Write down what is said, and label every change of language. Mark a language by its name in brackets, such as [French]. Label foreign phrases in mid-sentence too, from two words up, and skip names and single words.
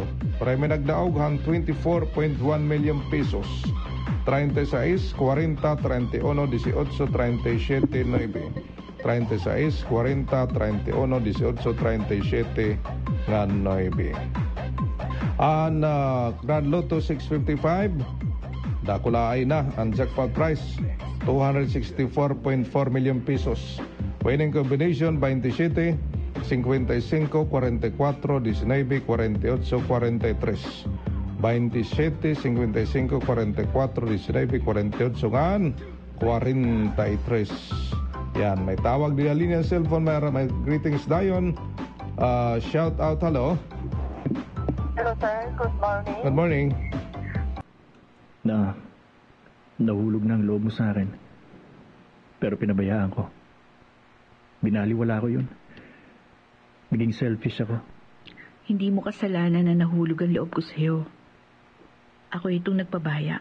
[Waray] Premyo nagdaog han 24.1 million pesos. 36, 40, 31, 18, 37, 9. 36, 40, 31, 18, 37, 9. Ang Grand Lotto 655. Dakula ay na ang [English] jackpot price [Waray] 264.4 million pesos. [English] Winning combination 27, 55, 44, 19, 48, 43. [Waray] 27, 55, 44, 19, 48 ngan 43. [Filipino] Yan, may tawag di linya cellphone, may greetings dayon. [English] Shout out, hello. Hello sir, good morning. Good morning. [Filipino] Nahulog na ang loob mo sa akin. Pero pinabayaan ko. Binaliwala ko yun. Naging selfish ako. Hindi mo kasalanan na nahulog ang loob ko sa'yo. Ako itong nagpabaya.